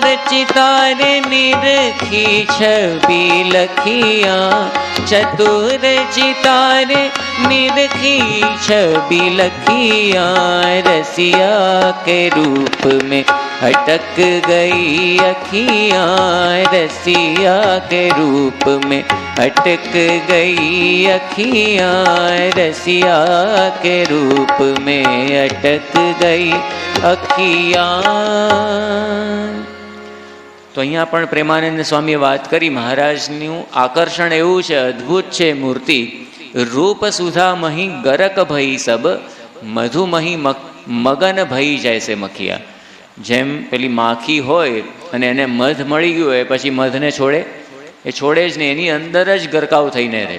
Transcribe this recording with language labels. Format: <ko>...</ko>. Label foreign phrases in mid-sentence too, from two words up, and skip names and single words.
<hi>चितार निरखी छवि लखियाँ, चतुर चितार निरखी छवि लखियाँ, रसिया के रूप में अटक गई अखियाँ, रसिया के रूप में अटक गई अखियाँ, रसिया के रूप में अटक गई अखियाँ।</hi> <gu>તો અહીંયા પણ પ્રેમાનંદ સ્વામીએ વાત કરી, મહારાજનું આકર્ષણ એવું છે, અદ્ભુત છે મૂર્તિ.</gu> <hi>रूप सुधा मही गरक भई सब, मधुमही मगन भई</hi> <gu>જાય છે</gu> <hi>મખિયા.</hi> <gu>જેમ પેલી માખી હોય અને એને મધ મળી ગયું હોય પછી મધને છોડે, એ છોડે જ નહીં, એની અંદર જ ગરકાવ થઈને રહે.</gu>